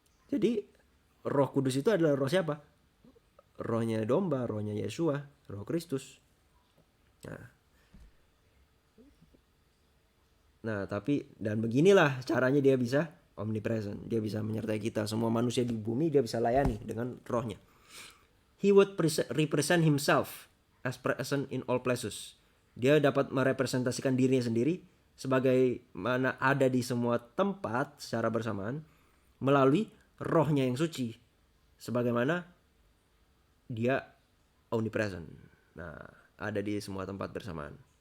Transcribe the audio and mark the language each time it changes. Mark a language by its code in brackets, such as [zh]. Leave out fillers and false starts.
[id] Jadi Roh Kudus itu adalah roh siapa? Rohnya domba, rohnya Yesua, Roh Kristus. Nah, tapi dan beginilah caranya dia bisa omnipresent. Dia bisa menyertai kita. Semua manusia di bumi dia bisa layani dengan rohnya. [en] He would represent himself as present in all places. [id] Dia dapat merepresentasikan dirinya sendiri sebagai mana ada di semua tempat secara bersamaan melalui rohnya yang suci. Sebagaimana dia omnipresent. Nah, ada di semua tempat bersamaan.